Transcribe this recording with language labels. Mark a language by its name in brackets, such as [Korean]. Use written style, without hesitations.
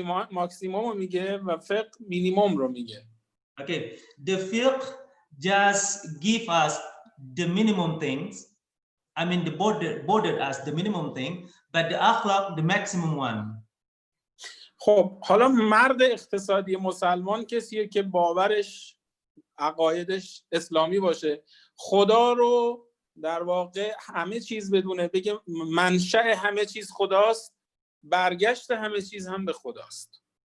[Persian] ماکسیموم رو میگه و فقه مینیموم رو میگه. [English] Okay, the fiqh just give us the minimum things. I mean the bordered as the minimum thing, but the akhlaq the maximum one. [Persian] خب حالا مرد اقتصادی مسلمان کسیه که باورش، عقایدش اسلامی باشه، خدا رو در واقع همه چیز بدونه، بگه منشأ همه چیز خداست، برگشت همه چیز هم به خداست.